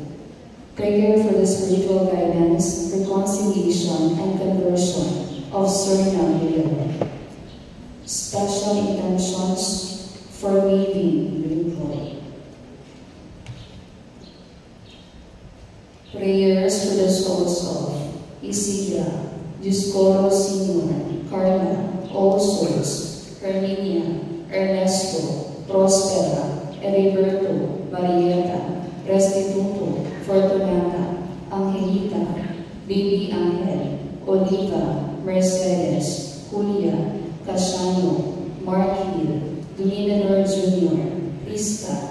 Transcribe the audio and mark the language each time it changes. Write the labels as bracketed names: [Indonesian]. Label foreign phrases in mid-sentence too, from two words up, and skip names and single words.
[English] Prayer for the spiritual guidance, reconciliation, and conversion of Suriname Leone. Special intentions for Weaving Winfroy. Prayers for the souls of Isidra, Dioscoro Sinuan, Carla, Osos, Herminia, Ernesto, Prospera, Heriberto, Marieta, Restituto, Fortunata, Angelita, Bibi Angel, Oliva, Mercedes, Julia, Casiano, Marquil, Dominador Jr., Krista,